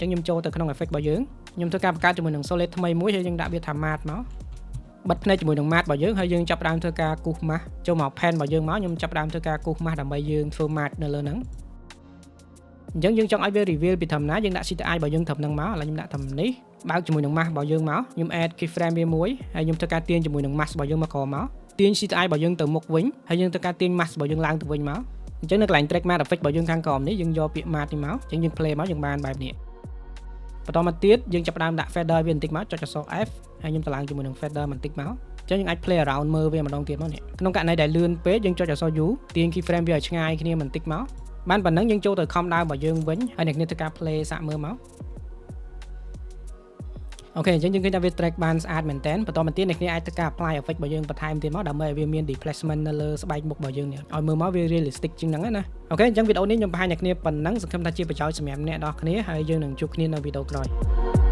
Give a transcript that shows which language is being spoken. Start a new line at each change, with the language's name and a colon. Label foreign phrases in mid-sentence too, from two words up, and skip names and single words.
Khmer: ងខ្ញុំចូលទៅក្នុង effect របស់យើងខ្ញុំធ្វើការបង្កើតជាមួយនឹង solid ថ្មីមួយហើយយើងដាក់វាថា matte មកបិទភ្នែកជាមួយនឹង matte របស់យើងហើយយើងចាប់ផ្ដើមធ្វើការគូស mask ចូលមក pen របស់យើងមកខ្ញុំចាប់ផ្ដើមធ្វើការគូស mask ដើម្បីយើងធ្វើ matte នៅលើហ្នឹងអញ្ចឹងយើងចង់ឲ្យវា reveal ពីធម្មតាយើងដាក់ CTI របស់យើងត្រឹមហ្នឹងមកឥឡូវខ្ញុំដាក់ត្រឹមនេះបើកជាមួយនឹង mask របស់យើងមកខ្ញុំ
English: add keyframe
Khmer: វាមួយហើយខ្ញុំធ្វើការទាញជាមួយនឹង mask របស់យើងមកក្រោមមកទាញ CTI របស់យើងទៅមុខវិញ ហើយយើងធ្វើការទាញ mask របស់យើងឡើងទៅវិញមកអញ្ចឹងនៅកន្លែង
English: track matte effect
Khmer: របស់យើងខាងក្រោមនេះយើងយកពាក្យ matte នេះមកអញ្ចឹងយើង play មកយើងបានបែបនេះបន្តមកទៀតយើងចាប់ផ្ដើមដាក់ feather វាបន្តិចមកចុចអក្សរ F ហើយខ្ញុំទៅឡើងជាមួយនឹង feather បន្តិចមកអញ្ចឹងយើងអាច
English: play around
Khmer: មើលវាម្ដងទៀតមកនេះក្នុងករណីដែលលឿនពេកយើងចុចអក្សរ U ទាញ keyframe វាឲ្យឆ្ងាយគ្នាបន្តិចមកបានប៉ុណ្ណឹងយើងចូលទៅ com ដើមរបស់យើងវិញហើយអ្នកគ្នាធ្វើការ play សាកមើលមក អូខេអញ្ចឹងយើងឃើញថាវា track បានស្អាតមែនតើបន្តមកទៀតអ្នកគ្នាអាចធ្វើការ
English: apply effect
Khmer: របស់យើងបន្ថែមទៀតមកដើម្បីឲ្យវាមាន displacement នៅលើស្បែកមុខរបស់យើងនេះឲ្យមើលមកវា realistic ជាងហ្នឹងណាអូខេអញ្ចឹងវីដេអូនេះខ្ញុំបង្ហាញអ្នកគ្នាប៉ុណ្ណឹងសង្ឃឹមថាជាប្រយោជន៍សម្រាប់អ្នកនរគ្នាហើយយើងនឹងជួបគ្នានៅវីដេអូក្រោយ